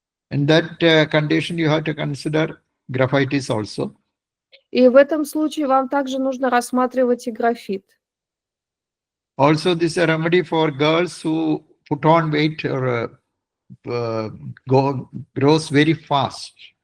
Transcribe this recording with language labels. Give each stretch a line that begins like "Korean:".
English: In that condition, you have to consider graphitis also.
Russian: И в этом случае вам также нужно рассматривать и графит.
English: Also, this is a remedy for girls who put on weight or grows very fast.